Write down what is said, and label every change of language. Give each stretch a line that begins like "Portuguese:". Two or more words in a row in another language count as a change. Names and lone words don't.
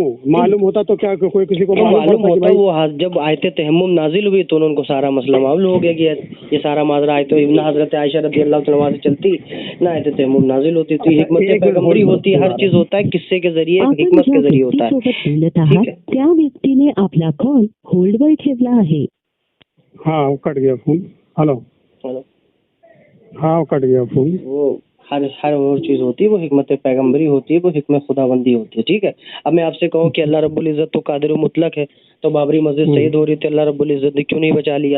Urdu: معلوم ہوتا تو کیا کوئی کسی کو معلوم ہوتا؟ وہ جب آیت تیمم نازل ہوئی تو ان کو سارا مسئلہ معلوم ہو گیا کہ یہ سارا معذرہ آیت نہ حضرت عائشہ
Arabic: رضی اللہ تعالیٰ
Urdu: سے چلتی نہ آیت تیمم نازل ہوتی. تو حکمت پیغمبری ہوتی ہے, ہر چیز ہوتا ہے قصے کے ذریعے, حکمت کے ذریعے ہوتا ہے.
Marathi: त्या व्यक्तीने आपला कॉल होल्डवर ठेवला आहे.
Urdu: ہاں کٹ گیا فون. ہلو, ہاں کٹ گیا فون. وہ ہر وہ چیز ہوتی ہے, وہ حکمت پیغمبری ہوتی ہے, وہ حکمت خداوندی ہوتی ہے. ٹھیک ہے, اب میں آپ سے کہوں کہ اللہ رب العزت تو قادر و مطلق ہے, تو بابری مسجد شہید ہو رہی تھی, اللہ رب العزت نے کیوں نہیں بچا لیا؟